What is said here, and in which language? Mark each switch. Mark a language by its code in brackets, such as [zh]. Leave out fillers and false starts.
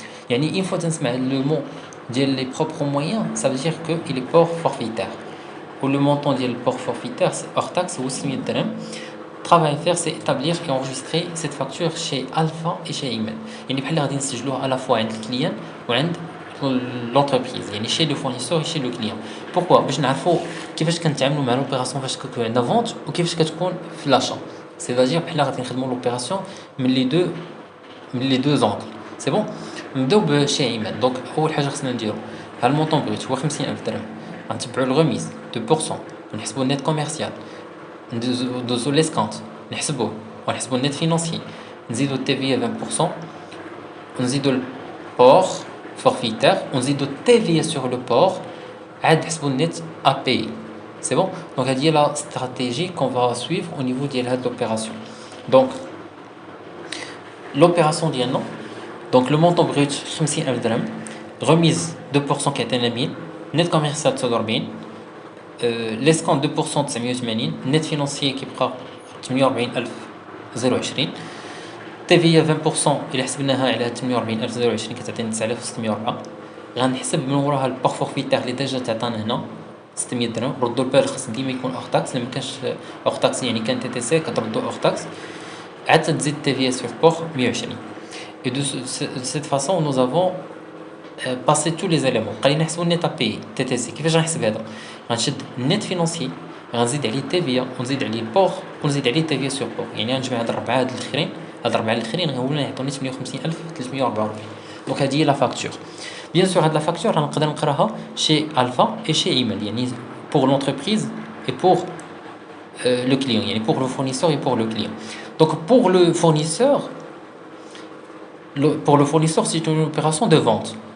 [ar] يعني [fr] une fois [ar] تنسمع [fr] le mot les propres moyens, ça veut dire qu'il est port forfaitaire. Ou le montant du port forfaitaire, c'est hors taxe ou 6 000 dirhams. Travail à faire, c'est établir et enregistrer cette facture chez Alpha et chez Imed. Il y a à la fois le client ou l'entreprise, chez le fournisseur et chez le client. Pourquoi? Parce que nous savons [ar] كيفاش كنتعاملوا مع [fr] l'opération [ar] فاش كتكون عندنا [fr] vente ou [ar] كيفاش كتكون في [fr] l'achat. C'est-à-dire que nous [ar] غادي نخدموا [fr] l'opération من les deux angles. C'est bon? [ar] نبداو بشي ايمان دونك اول حاجه خصنا نديرو ها المونطون بغيت هو 50000 درهم غنتبعوا الغميز 2% ونحسبوا النيت كوميرسيال ندوزو ليسكونت نحسبوه ونحسبوا النيت فينانسي نزيدو التي 20%, ونزيدو البور forfaitaire, ونزيدو التي [fr] sur le port, [ar] عاد نحسبو النت à payer. [fr] C'est bon? Donc هذه la stratégie qu'on va suivre au niveau de l'opération. Donc l'opération ديالنا, donc le montant brut 50,000 درهم, remise 2% كيعطينا 1000, net commercial 49, l'escompte 2% 980, net financier كيبقى 48,020, TVA 20% [ar] إلا حسبناها على 48,020 كتعطينا [fr] 9,604. [ar] غنحسب من وراها البار فورفيتير اللي ديجا تعطانا هنا 600 درهم. ردوا البال خاص ديما يكون اور تاكس, الا ما كانش اور تاكس يعني كان تي تي سي كتردوا اور تاكس, عاد تزيد تي في اس sur port 120. [fr] Et de cette façon nous avons passé tous les éléments. [ar] قالينا نحسبوا النت بي تي تي سي. كيفاش غنحسب هذا؟ غنشد النت فينانسي, غنزيد عليه تي في, ونزيد عليه البور, ونزيد عليه تي في سور بور. يعني غنجمع هاد الربعه هاد الاخرين, هاد الربعه الاخرين هما يعطوني 58,344. دونك هذه هي لا فاكتور. [fr] Bien sûr, [ar] هاد لا فاكتور نقدر نقراها [fr] chez Alpha et chez Imal, يعني pour l'entreprise et pour le client, يعني pour le fournisseur et pour le client. Donc pour le fournisseur c'est une opération de vente.